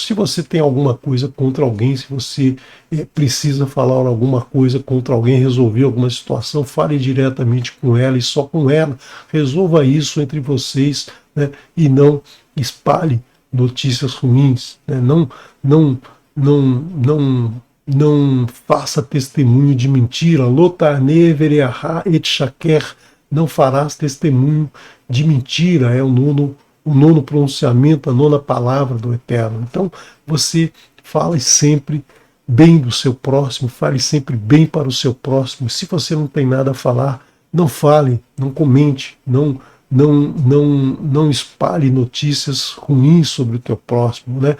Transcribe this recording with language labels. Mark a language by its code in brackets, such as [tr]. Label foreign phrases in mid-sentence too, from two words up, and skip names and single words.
[pt] Se você tem alguma coisa contra alguém, se você precisa falar alguma coisa contra alguém, resolver alguma situação, fale diretamente com ela e só com ela. Resolva isso entre vocês, né? E não espalhe notícias ruins, né? Não faça testemunho de mentira. [he] לא תענה ברעך עד שקר. [pt] Não farás testemunho de mentira. É o nono pronunciamento, a 9ª palavra do Eterno. Então, você fale sempre bem do seu próximo, fale sempre bem para o seu próximo. Se você não tem nada a falar, não fale, não comente, não espalhe notícias ruins sobre o teu próximo, né?